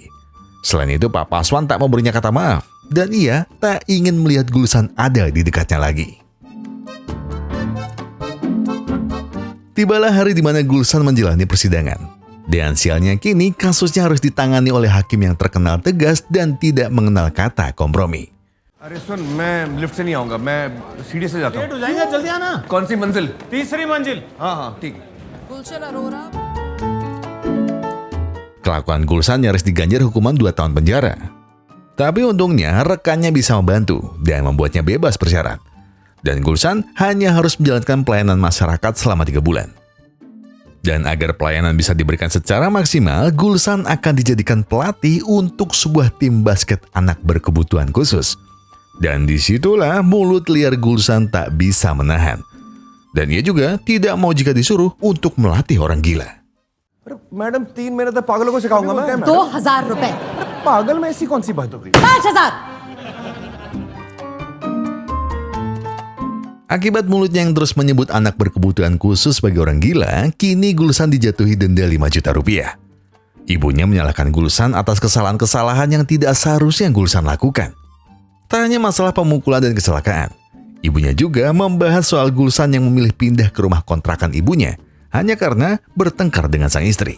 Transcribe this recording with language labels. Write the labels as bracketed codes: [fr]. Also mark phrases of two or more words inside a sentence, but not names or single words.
[id] Selain itu, Pak Paswan tak memberinya kata maaf, dan ia tak ingin melihat Gulsan ada di dekatnya lagi. Tibalah hari di mana Gulsan menjalani persidangan. Dan sialnya kini kasusnya harus ditangani oleh hakim yang terkenal tegas dan tidak mengenal kata kompromi. [hi] अरे सुन मैं लिफ्ट से नहीं आऊंगा मैं सीढ़ी से जाता हूँ लेट हो जाएगा जल्दी आना कौन सी मंजिल तीसरी मंजिल हाँ हाँ ठीक है गुलशन अरोरा [id] Kelakuan Gulsan nyaris diganjar hukuman 2 tahun penjara. Tapi untungnya rekannya bisa membantu dan membuatnya bebas bersyarat. Dan Gulsan hanya harus menjalankan pelayanan masyarakat selama 3 bulan. Dan agar pelayanan bisa diberikan secara maksimal, Gulsan akan dijadikan pelatih untuk sebuah tim basket anak berkebutuhan khusus. Dan disitulah mulut liar Gulsan tak bisa menahan. Dan ia juga tidak mau jika disuruh untuk melatih orang gila. [hi] अरे मैडम 3 महीने तक पागलों को सिखाऊंगा मैं 2,000 रुपए पागल में ऐसी कौन सी बात हो गई 5,000 [id] Akibat mulutnya yang terus menyebut anak berkebutuhan khusus sebagai orang gila, kini Gulsan dijatuhi denda 5 juta rupiah. Ibunya menyalahkan Gulsan atas kesalahan-kesalahan yang tidak seharusnya Gulsan lakukan. Tak hanya masalah pemukulan dan kecelakaan, ibunya juga membahas soal Gulsan yang memilih pindah ke rumah kontrakan ibunya hanya karena bertengkar dengan sang istri.